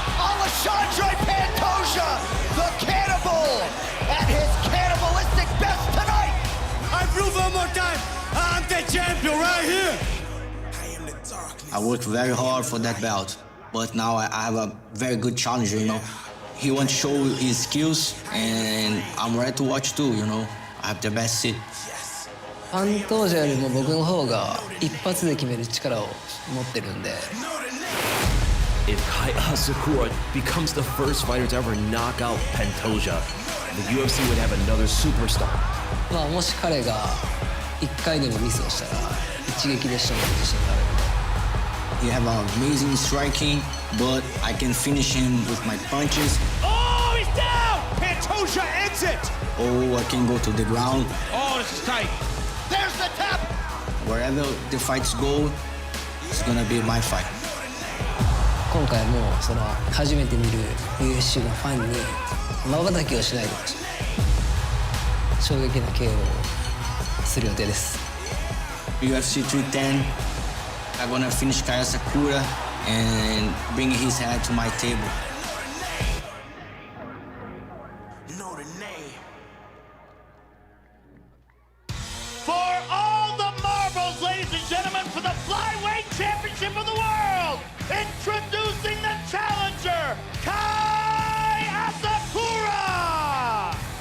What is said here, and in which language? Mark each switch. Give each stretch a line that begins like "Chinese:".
English: Alexandre Pantoja, the cannibal, at his cannibalistic best tonight! I prove one more time, I'm the champion right here! I worked very hard for that belt, but now I have a very good challenger, you know. He wants to show his skills, and I'm ready to watch too, you know. I have the best seat.
Japanese: パントージャよりも僕の方が一発で決める力を持ってるんで。
English: If Kaya Sakura becomes the first fighter to ever knock out Pantoja, the UFC would have another superstar.
Japanese: まあもし彼が一回でもミスをしたら一撃で仕留める自信がある。
English: You have an amazing striking, but I can finish him with my punches. Oh, he's down! Pantoja ends it! Oh, I can go to the ground. Oh, this is tight. There's the tap! Wherever the fights go, it's gonna be my fight.
Japanese: 今回もその初めて見る UFC のファンに瞬きをしないでほしい。衝撃な KO をする予定です。
English: UFC 310, I'm gonna finish Kaya Sakura and bring his head to my table. For all the marbles, ladies and gentlemen, for the Flyweight Championship of the World, introducing the challenger, Kaya Sakura!